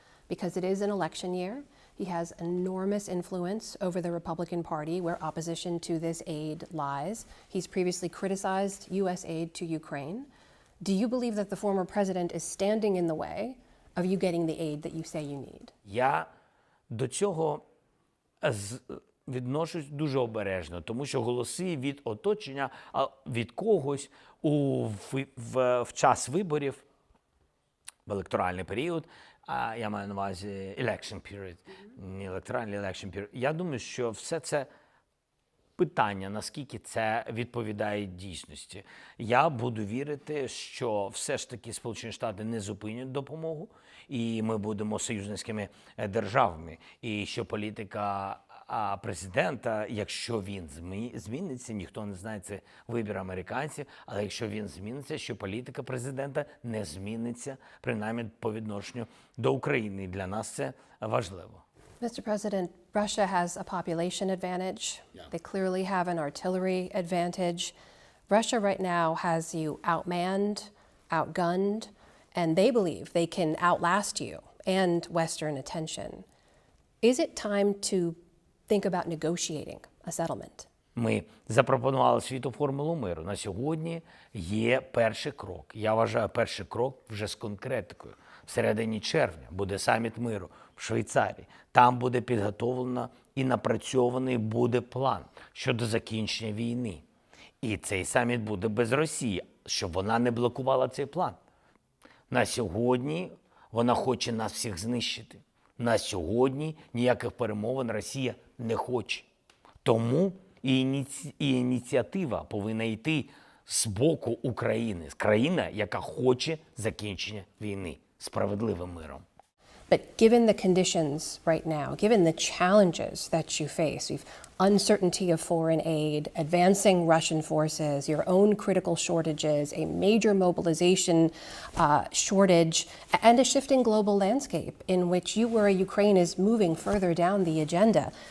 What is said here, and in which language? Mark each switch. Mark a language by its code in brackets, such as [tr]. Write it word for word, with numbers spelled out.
[en] Because it is an election year. He has enormous influence over the Republican Party, where opposition to this aid lies. He's previously criticized U S aid to Ukraine. Do you believe that the former president is standing in the way of you getting the aid that you say you need? [uk] Я до цього з- відношусь дуже обережно, тому що голоси від оточення, а від когось у в, в, в час виборів, в електоральний період, а я маю на увазі [en] election period, [uk] не електоральний election period. Я думаю, що все це питання, наскільки це відповідає дійсності. Я буду вірити, що все ж таки Сполучені Штати не зупинять допомогу, і ми будемо союзницькими е, державами. І що політика а, президента, якщо він змі- зміниться, ніхто не знає, це вибір американців, але якщо він зміниться, що політика президента не зміниться, принаймні по відношенню до України. І для нас це важливо. [en] Mister President, Russia has a population advantage. They clearly have an artillery advantage. Russia right now has you outmanned, outgunned, and they believe they can outlast you and Western attention. Is it time to think about negotiating a settlement? [uk] Ми запропонували світу формулу миру. На сьогодні є перший крок. Я вважаю, перший крок вже з конкретикою. В середині червня буде саміт миру в Швейцарії. Там буде підготовлено і напрацьований буде план щодо закінчення війни. І цей саміт буде без Росії, щоб вона не блокувала цей план. На сьогодні вона хоче нас всіх знищити. На сьогодні ніяких перемовин Росія не хоче. Тому і ініці- і ініціатива повинна йти з боку України, з країни, яка хоче закінчення війни справедливим миром. [en] But given the conditions right now, given the challenges that you face, we've uncertainty of foreign aid, advancing Russian forces, your own critical shortages, a major mobilization uh, shortage, a- and a shifting global landscape in which you worry Ukraine is moving further down the agenda.